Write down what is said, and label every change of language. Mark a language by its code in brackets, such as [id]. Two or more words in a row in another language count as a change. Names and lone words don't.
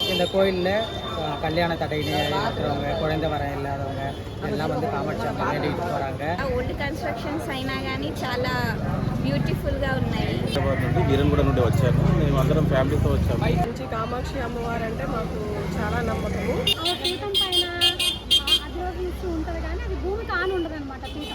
[ta] கோயிலில் கல்யாண தடை இருக்கிறவங்க, குழந்தை வர இல்லாதவங்க எல்லாம் வந்து காமாட்சி அம்மா வேண்டிட்டு போகிறாங்க. [en] old constructions [te] అయినా కానీ చాలా బ్యూటిఫుల్గా ఉన్నాయి. హైదరాబాద్ నుండి వీరన్గూడ నుండి వచ్చాను. మేము అందరం ఫ్యామిలీతో వచ్చాము. మంచి కామాక్షి అమ్మవారు అంటే మాకు చాలా నమ్మకము. పీఠం పైన అధిరోహిస్తూ ఉంటుంది కానీ అది భూమి కాని ఉండదు అనమాట పీఠం.